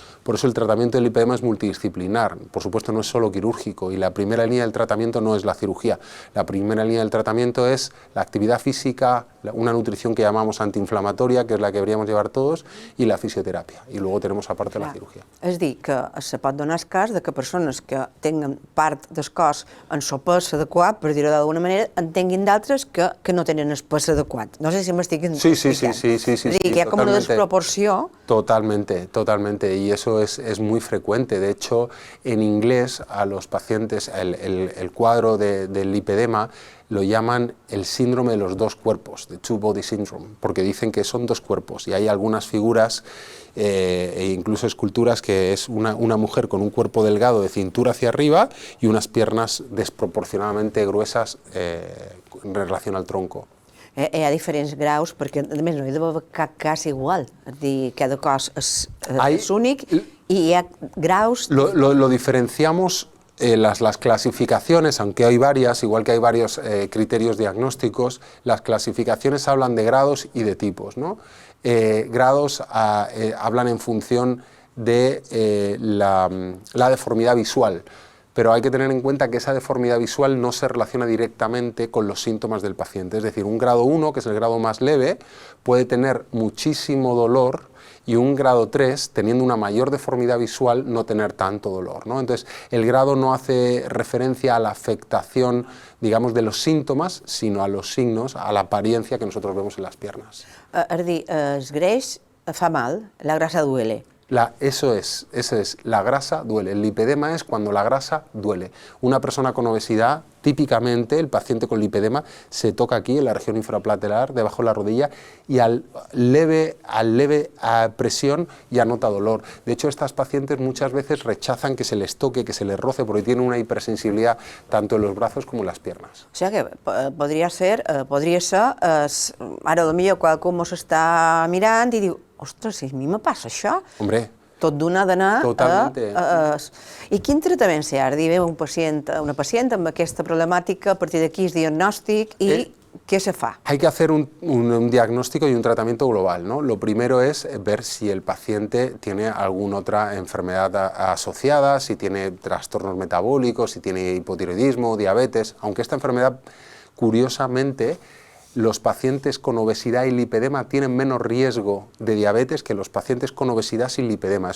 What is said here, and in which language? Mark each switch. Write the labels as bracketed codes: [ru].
[es] Por eso el tratamiento del lipedema es multidisciplinar, por supuesto no es solo quirúrgico y la primera línea del tratamiento no es la cirugía, la primera línea del tratamiento es la actividad física, una nutrición que llamamos antiinflamatoria, que és la que deberíamos llevar todos, [ca] i la fisioteràpia, [es] i luego tenemos aparte la cirugía. [ca] És dir, que se pot donar el cas de que persones que tenen part del cos en el pes adequat, per dir-ho d'alguna manera, en tinguin d'altres que no tenen el pes adequat. No sé si m'estic explicant. Sí, és dir, que hi ha com una desproporció. [es] Totalmente, totalmente, y eso es muy frecuente. De hecho, en inglés a los pacientes el cuadro del lipedema lo llaman el síndrome de los dos cuerpos, [en] the two body syndrome, [es] porque dicen que son dos cuerpos y hay algunas figuras e incluso esculturas que es una mujer con un cuerpo delgado de cintura hacia arriba y unas piernas desproporcionadamente gruesas en relación al tronco. [ca] Hi ha diferents graus, perquè a més no hi ha d'haver cap cas igual, és dir, cada cos és únic i hi ha graus... [es] Lo diferenciamos las clasificaciones, aunque hay varias, igual que hay varios criterios diagnósticos, las clasificaciones hablan de grados y de tipos, ¿no? Grados hablan en función de la deformidad visual, pero hay que tener en cuenta que esa deformidad visual no se relaciona directamente con los síntomas del paciente. Es decir, un grado 1, que es el grado más leve, puede tener muchísimo dolor y un grado 3, teniendo una mayor deformidad visual, no tener tanto dolor, ¿no? Entonces, el grado no hace referencia a la afectación, digamos, de los síntomas, sino a los signos, a la apariencia que nosotros vemos en las piernas. [ca] És dir, el greix fa mal, [es] la grasa duele. Eso es, la grasa duele. El lipedema es cuando la grasa duele. Una persona con obesidad, típicamente el paciente con lipedema se toca aquí en la región infrapatelar, debajo de la rodilla, y al leve presión ya nota dolor. De hecho, estas pacientes muchas veces rechazan que se les toque, que se les roce, porque tienen una hipersensibilidad tanto en los brazos como en las piernas. [ca] O sigui que podria ser, ara potser qualcú mos està mirant i diu, ostres, si a mi me passa això, [es] Hombre, [ca] tot d'una ha d'anar a... I quin tractament s'hi ha? Ve una pacient amb aquesta problemàtica, a partir d'aquí el diagnòstic i què se fa? [es] Hay que hacer un diagnóstico y un tratamiento global, ¿no? Lo primero es ver si el paciente tiene alguna otra enfermedad asociada, si tiene trastornos metabólicos, si tiene hipotiroidismo, diabetes, aunque esta enfermedad, curiosamente, los pacientes con obesidad y lipedema tienen menos riesgo de diabetes que los pacientes con obesidad sin lipedema.